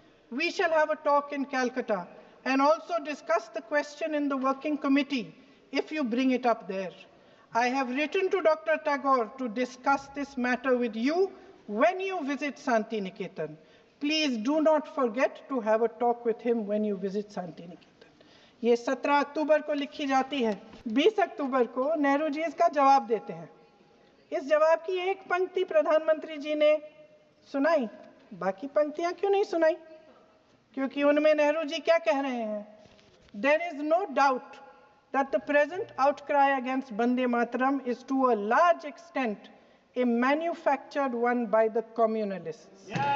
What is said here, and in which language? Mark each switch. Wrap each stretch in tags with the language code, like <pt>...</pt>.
<en>We shall have a talk in Calcutta and also discuss the question in the working committee if you bring it up there. I have written to Dr. Tagore to discuss this matter with you when you visit Santi Niketan. Please do not forget to have a talk with him when you visit Santi Niketan.</en> <hi>ये 17 अक्टूबर को लिखी जाती है। 20 अक्टूबर को नेहरू जी इसका जवाब देते हैं। इस जवाब की एक पंक्ति प्रधानमंत्री जी ने सुनाई, बाकी पंक्तियां क्यों नहीं सुनाई? क्योंकि उनमें नेहरू जी क्या कह रहे हैं?</hi> <en>There is no doubt that the present outcry against Vande Mataram is to a large extent a manufactured one by the communalists.</en>